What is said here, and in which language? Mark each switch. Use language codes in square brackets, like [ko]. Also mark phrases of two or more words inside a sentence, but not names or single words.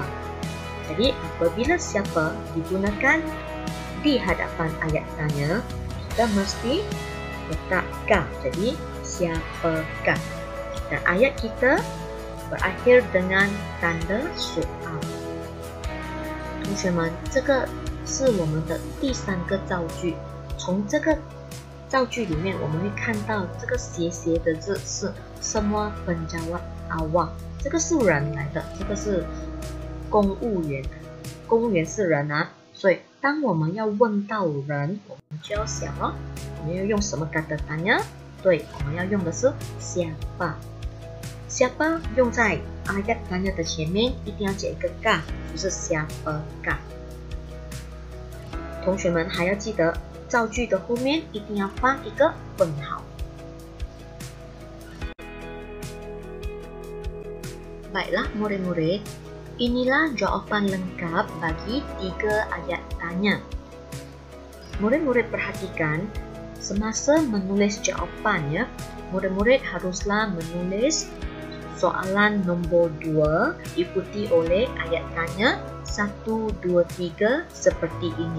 [ms] Jadi apabila siapa digunakan di hadapan ayat tanya, kita mesti letak ka. Jadi siapakah? Dan ayat kita berakhir dengan tanda soal. [zh] 同学们，这个是我们的第三个造句。从这个造句里面，我们会看到这个斜斜的字是 [ms] semua penjawat awam， [zh] 这个是人来的，这个是公务员，公务员是人啊，所以当我们要问到人，我们就要想哦，我们要用什么 [ms] kata tanya？ [zh] 对，我们要用的是 siapa。siapa 用在 [ms] ayat tanya [zh] 的前面，一定要加一个ka，就是 siapakah。同学们还要记得，造句的后面一定要放一个问号。 [ms] Baiklah murid-murid, inilah jawapan lengkap bagi 3 ayat tanya. Murid-murid perhatikan, semasa menulis jawapannya, murid-murid haruslah menulis soalan nombor 2 diikuti oleh ayat tanya 1, 2, 3 seperti ini.